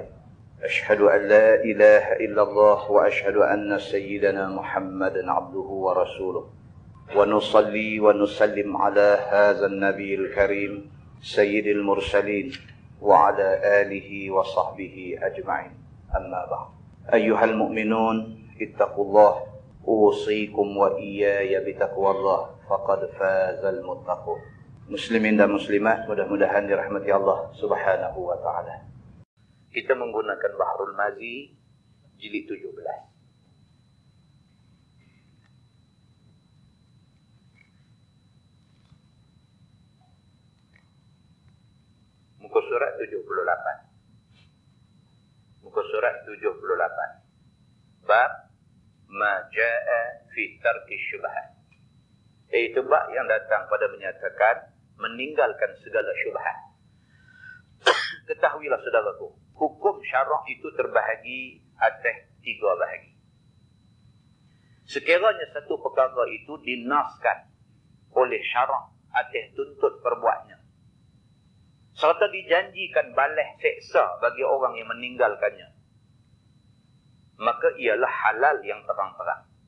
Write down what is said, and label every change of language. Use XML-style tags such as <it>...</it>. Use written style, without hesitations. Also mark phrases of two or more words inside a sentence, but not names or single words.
<ar>أشهد أن لا إله إلا الله وأشهد أن سيدنا محمدا عبده ورسوله ونصلي ونسلم على هذا النبي الكريم سيد المرسلين وعلى آله وصحبه أجمعين. أما بعد أيها المؤمنون اتقوا الله أوصيكم وإياي بتقوى الله فقد فاز المتقون.</ar> <ms>Muslimin dan muslimat, mudah-mudahan dirahmati Allah</ms> <ar>سبحانه وتعالى.</ar> <ms>Kita menggunakan Bahrul Mazi jilid 17. Muka surat 78. Muka surat 78. Bab</ms> <ar>ما جاء في ترك الشبهات.</ar> <ms>Iaitu bab yang datang pada menyatakan meninggalkan segala syubhat. Ketahuilah saudaraku, hukum syarak itu terbahagi atas 3 bahagi. Sekiranya satu perkara itu dinaskan oleh syarak atas tuntut perbuatnya, serta dijanjikan balas seksa bagi orang yang meninggalkannya, maka ialah halal yang terang-terang.</ms>